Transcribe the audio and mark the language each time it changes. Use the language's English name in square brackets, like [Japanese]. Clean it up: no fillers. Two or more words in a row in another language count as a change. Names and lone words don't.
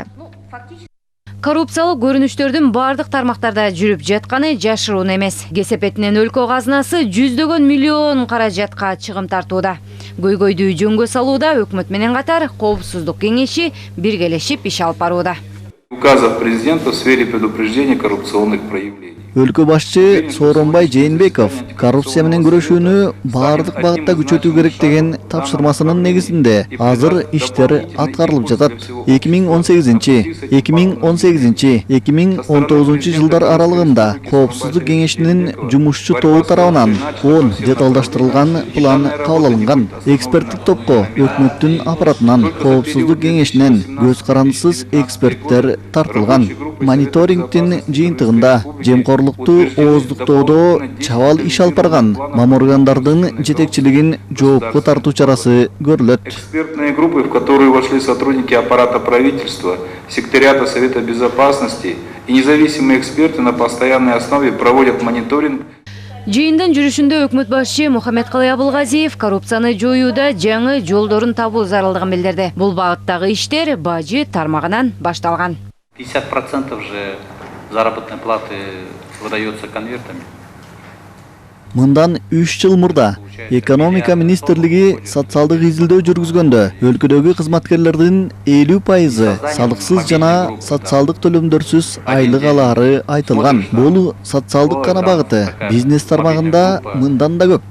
[Kyrgyz] Коррупциялык көрүнүштөрдүн бардык тармактарда жүрүп жатканы жашыруун эмес. Кесепетинен өлкө казынасы жүздөгөн миллион каражатка чыгым тартууда. Көйгөйдү жөнгө салууда өкмөт менен катар Коопсуздук кеңеши биргелешип иш алып барууда. [Russian] Указов президента в сфере предупреждения коррупционных проявлений. [Kyrgyz] Өлкө башчы Сооронбай Жээнбеков коррупция менен күрөшүүнү бардык багытта күчөтүү керек деген тапшырмасынын негизинде азыр иштер аткарылып жатат. 2018-2019 жылдар аралыгында Коопсуздук кеңешинин жумушчу тобу тарабынан 10 деталдаштырылган план кабыл алынган. Эксперттик топко өкмөттүн аппаратынан Коопсуздук кеңешинен көз карандысыз эксперттер тартылган. Мониторингтин жыйынтыгында жемкорлукту ооздуктоодо чабал иш алып барган маморгандардын жетекчилигин жоопко тартуу чарасы көрүлөт. [Russian] Экспертные группы, в которые вошли сотрудники аппарата правительства, секретариата Совета Безопасности и независимые эксперты на постоянной основе проводят мониторинг. [Kyrgyz] Жыйындын жүрүшүндө өкмөт башчы Мухаммедкалый Абылгазиев коррупцияны жоюуда жаңы жолдорун табуу зарылдыгын билдирди. Бул багыттагы иштер бажы тармагынан башталган. [Russian] 50% же заработной платы выдается конвертами. [Kyrgyz] Мындан 3 жыл мурда экономика министрлиги социалдык изилдөө жүргүзгөндө өлкөдөгү кызматкерлердин 50% салыксыз жана социалдык төлөмдөрсүз айлык алаары айтылган. Бул социалдык гана багыты. Бизнес тармагында мындан да көп.